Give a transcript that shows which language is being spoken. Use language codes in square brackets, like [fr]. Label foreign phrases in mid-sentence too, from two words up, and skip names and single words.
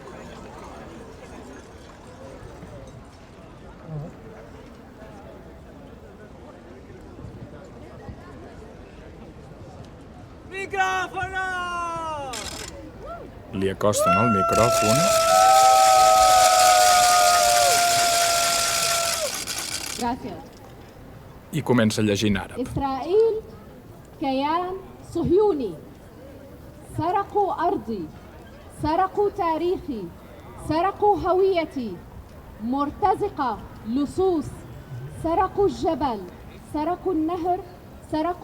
[ca] Li acosten el micròfon i comença a llegir en àrab. [ar] إسرائيل كيان صهيوني سرقوا أرضي سرقوا تاريخي سرقوا هويتي مرتزقة لصوص سرقوا الجبل سرقوا النهر سرقوا